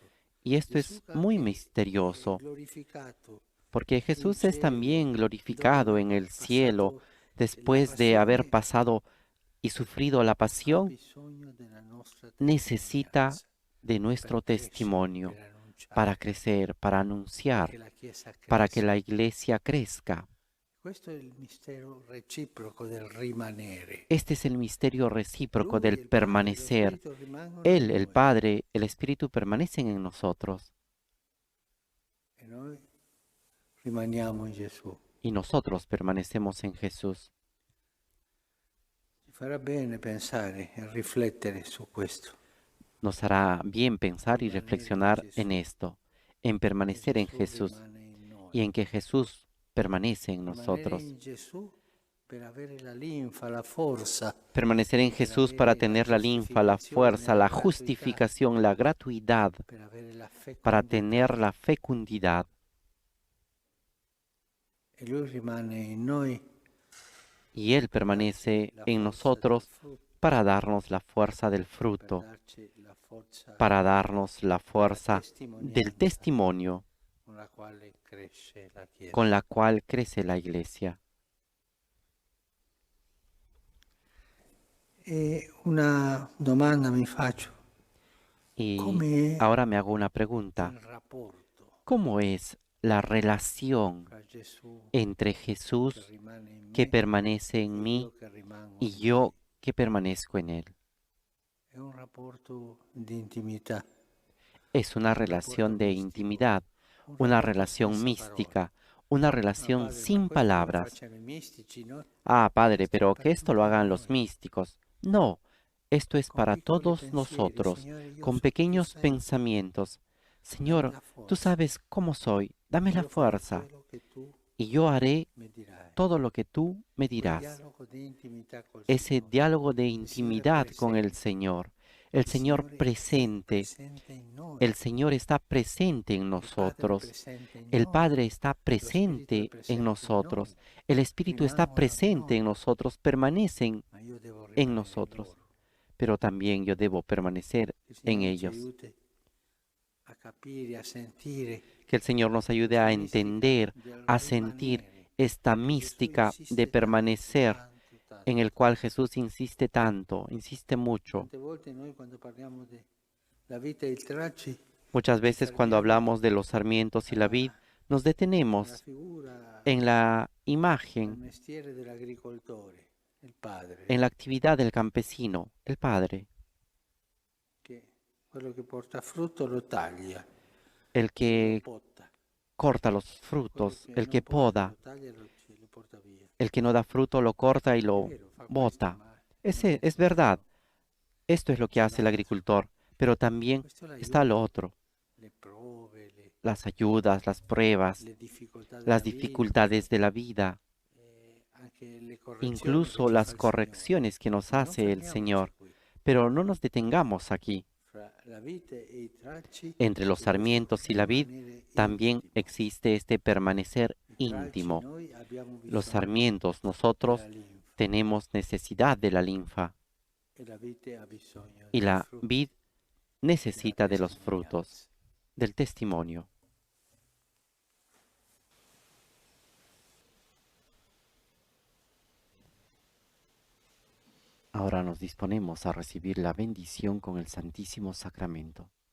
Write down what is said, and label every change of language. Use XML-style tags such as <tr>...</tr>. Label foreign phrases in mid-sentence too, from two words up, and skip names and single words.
<es>Y esto</es> <it>Gesù</it> <es>es muy</es> <it>anche</it> <es>misterioso,</es> <it>glorificato</it> <es>porque</es> <it>in</it> <es>Jesús es</es> <it>cielo,</it> <es>también</es> <it>dopo</it> <es>glorificado</es> <it>aver</it> <es>en el cielo</es> <it>passato la</it> <es>después de haber</es> <it>passione,</it> <es>pasado y sufrido la</es> <it>ha</it> <es>pasión,</es> <it>bisogno della nostra</it> <es>necesita</es> <it>testimonianza</it> <es>de</es> <it>per</it> <es>nuestro</es> <it>crescere,</it> <es>testimonio</es> <it>per</it> <es>para</es> <it>annunciare,</it> <es>crecer, para</es> <it>perché</it> <es>anunciar,</es> <it>la Chiesa</it> <es>para que</es> <it>cresca.</it> <es>la iglesia crezca.</es> <it>Questo è il mistero reciproco del rimanere.</it> <es>Este es el misterio recíproco</es> <it>Lui,</it> <es>del</es> <it>il Padre e lo</it> <es>permanecer.</es> <it>Spirito rimangono</it> <es>Él,</es> <it>in</it> <es>el</es> <it>noi</it> <es>Padre, el Espíritu permanecen en nosotros</es> <it>e noi rimaniamo in Gesù.</it> <es>y nosotros permanecemos en Jesús.</es> <it>Ci farà bene pensare e riflettere su questo.</it> <es>Nos hará bien pensar y</es> <it>Rimanere in</it> <es>reflexionar en</es> <it>Gesù,</it> <es>esto, en</es> <it>che</it> <es>permanecer en</es> <it>Gesù</it> <es>Jesús</es> <it>rimane in</it> <es>y</es> <it>noi.</it> <es>en que Jesús permanece en</es> <it>Rimanere</it> <es>nosotros.</es> <it>in Gesù per avere la linfa, la forza,</it> <es>Permanecer en</es> <it>per</it> <es>Jesús para</es> <it>avere la</it> <es>tener la linfa, la</es> <it>giustificazione,</it> <es>fuerza,</es> <it>la</it> <es>la</es> <it>gratuità,</it> <es>justificación, la gratuidad,</es> <it>per avere la</it> <es>para</es> <it>fecondità.</it> <es>tener la fecundidad.</es> <it>E Lui rimane in noi</it> <es>Y Él</es> <it>per darci</it> <es>permanece</es> <it>la</it> <es>en</es> <it>forza del</it> <es>nosotros</es> <it>frutto,</it> <es>para darnos la fuerza del</es> <it>per</it> <es>fruto,</es> <it>darci la forza</it> <es>para darnos la</es> <it>della</it> <es>fuerza del</es> <it>testimonianza</it> <es>testimonio</es> <it>con la quale cresce la</it> <es>con</es> <it>Chiesa.</it> <es>la cual crece la iglesia.</es> <it>E una domanda mi faccio,</it> <es>Y</es> <it>come</it> <es>ahora me hago una</es> <it>è</it> <es>pregunta.</es> <it>il rapporto</it> <es>¿Cómo es la relación</es> <it>tra Gesù</it> <es>entre</es> <it>che</it> <es>Jesús</es> <it>rimane in</it> <es>que</es> <it>me</it> <es>permanece</es> <it>e</it> <es>en mí</es> <it>io che rimango</it> <es>y</es> <it>in Lui?</it> <es>yo que permanezco en Él?</es> <it>È un rapporto di intimità,</it> <es>Es una</es> <it>un rapporto</it> <es>relación de</es> <it>mistico,</it> <es>intimidad,</es> <it>un</it> <es>una</es> <it>rapporto</it> <es>relación</es> <it>senza parole.</it> <es>mística, una</es> <it>No,</it> <es>relación</es> <it>padre, ma</it> <es>sin</es> <it>questo che lo</it> <es>palabras.</es> <it>facciano i mistici, no?</it> <es>Ah, Padre,</es> <it>Stiamo</it> <es>pero que esto lo</es> <it>parlando di</it> <es>hagan los</es> <it>noi,</it> <es>místicos. No, esto es</es> <it>con</it> <es>para</es> <it>piccoli</it> <es>todos</es> <it>pensieri.</it> <es>nosotros,</es> <it>Signore, io</it> <es>con</es> <it>so che tu</it> <es>pequeños</es> <it>sei,</it> <es>pensamientos.</es> <it>dammi</it> <es>Señor,</es> <it>la</it> <es>tú</es> <it>forza.</it> <es>sabes cómo soy, dame la</es> <it>Io farò</it> <es>fuerza</es> <it>quello che tu</it> <es>y yo haré</es> <it>mi dirai.</it> <es>todo lo que tú me</es> <it>Quel</it> <es>dirás.</es> <it>dialogo di intimità col</it> <es>Ese</es> <it>Signore.</it> <es>diálogo de</es> <it>Il Signore è</it> <es>intimidad con</es> <it>presente.</it> <es>el</es> <it>Il</it> <es>Señor</es> <it>Signore è</it> <es>presente.</es> <it>presente in noi.</it> <es>El Señor está presente en</es> <it>Il Padre è</it> <es>nosotros.</es> <it>presente in</it> <es>El</es> <it>noi.</it> <es>Padre está</es> <it>Lo Spirito è</it> <es>presente en</es> <it>presente in noi.</it> <es>nosotros. El Espíritu está</es> <it>Rimangono in</it> <es>presente en</es> <it>noi.</it> <es>nosotros, permanecen</es> <it>Ma io devo</it> <es>en</es> <it>rimanere in</it> <es>nosotros.</es> <it>loro.</it> <es>Pero también yo debo permanecer</es> <it>Il</it> <es>en</es> <it>Signore ci</it> <es>ellos.</es> <it>aiuti a capire, a sentire</it> <es>Que el Señor nos ayude</es> <it>questa</it> <es>a</es> <it>mistica</it> <es>entender,</es> <it>del</it> <es>a sentir</es> <it>rimanere,</it> <es>esta</es> <it>che Gesù</it> <es>mística de</es> <it>insiste tanto,</it> <es>permanecer</es> <it>tanto,</it> <es>en</es> <it>tanto,</it> <es>el cual</es> <it>tanto.</it> <es>Jesús insiste tanto, insiste mucho.</es> <it>Tante volte noi quando parliamo della vita e il tracci</it> <es>Muchas</es> <it>ci</it> <es>veces cuando</es> <it>fermiamo</it> <es>hablamos de los sarmientos y la vid, nos</es> <it>alla</it> <es>detenemos</es> <it>figura</it> <es>en la</es> <it>del</it> <es>imagen,</es> <it>mestiere dell'agricoltore, il padre,</it> <es>en la actividad del campesino, el Padre,</es> <it>che quello che porta frutto lo taglia,</it> <es>el</es> <it>lo</it> <es>que</es> <it>potta,</it> <es>corta los</es> <it>quello</it> <es>frutos,</es> <it>che</it> <es>el</es> <it>non</it> <es>que</es> <it>porta</it> <es>poda,</es> <it>lo taglia e lo porta via.</it> <es>el que no da fruto lo corta y</es> <it>È</it> <es>lo</es> <it>vero, fa questo,</it> <es>bota.</es> <it>ma non</it> <es>Ese</es> <it>è</it> <es>es verdad,</es> <it>solo,</it> <es>esto es lo que</es> <it>c'è</it> <es>hace el</es> <it>l'altro.</it> <es>agricultor, pero también</es> <it>Questo è</it> <es>está lo</es> <it>l'aiuto,</it> <es>otro,</es> <it>le prove,</it> <es>las ayudas, las pruebas,</es> <it>le difficoltà</it> <es>las</es> <it>della vita,</it> <es>dificultades de la vida,</es> <it>anche le correzioni che</it> <es>incluso</es> <it>ci fa</it> <es>las</es> <it>il Signore.</it> <es>correcciones que nos</es> <it>Ma non</it> <es>hace el</es> <it>fermiamoci</it> <es>Señor.</es> <it>qui.</it> <es>Pero no nos detengamos aquí.</es> <it>Fra la vite e i tralci</it> <es>Entre los</es> <it>c'è questo</it> <es>sarmientos y la vid</es> <it>rimanere</it> <es>también</es> <it>intimo.</it> <es>existe este permanecer</es> <it>I tralci</it> <es>íntimo.</es> <it>noi abbiamo</it> <es>Los</es> <it>bisogno</it> <es>sarmientos</es> <it>della</it> <es>nosotros</es> <it>linfa</it> <es>tenemos necesidad de la linfa</es> <it>e la vite ha bisogno</it> <es>y</es> <it>del</it> <es>la</es> <it>frutto,</it> <es>vid</es> <it>della</it> <es>necesita de los</es> <it>testimonianza.</it> <es>frutos, del testimonio. Ahora nos disponemos a recibir la bendición con el Santísimo Sacramento.</es>